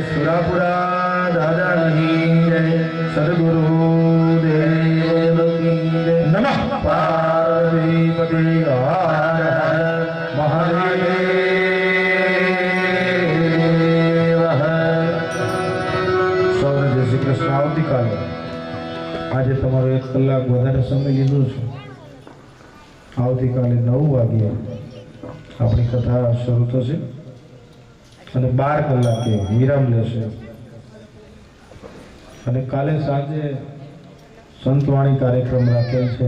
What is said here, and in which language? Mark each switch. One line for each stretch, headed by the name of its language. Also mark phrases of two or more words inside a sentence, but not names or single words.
Hindi: सुरापुरा दादा की जय। सद्गुरु देव की जय।
Sanskrit: नमः पार्वतीपते हर हर महादेव हर।
Gujarati: શ્રી કૃષ્ણ આવતીકાલે આજે તમારો 1 કલાક વધારે સમય લીધો છે. આવતીકાલે 9 વાગ્યે આપણી કથા શરૂ થશે અને 12 કલાકે વિરામ લેશે અને કાલે સાંજે સંતવાણી કાર્યક્રમ રાખેલ છે.